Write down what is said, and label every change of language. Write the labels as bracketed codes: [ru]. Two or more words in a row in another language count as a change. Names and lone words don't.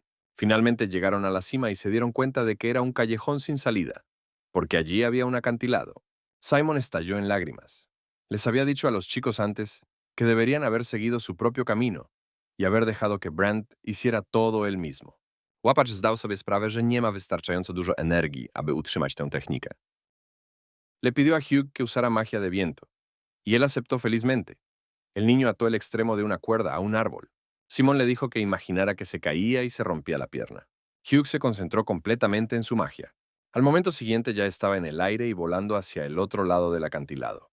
[es] Finalmente llegaron a la cima y se dieron cuenta de que era un callejón sin salida, porque allí había un acantilado. Simon estalló en lágrimas. Les había dicho a los chicos antes que deberían haber seguido su propio camino y haber dejado que Brandt hiciera todo él mismo. [pl] Łapacz zdał sobie sprawę, że nie ma wystarczająco dużo energii, aby utrzymać tę technikę. [es] Le pidió a Hugh que usara magia de viento, y él aceptó felizmente. El niño ató el extremo de una cuerda a un árbol. Simon le dijo que imaginara que se caía y se rompía la pierna. Hugh se concentró completamente en su magia. Al momento siguiente ya estaba en el aire y volando hacia el otro lado del acantilado.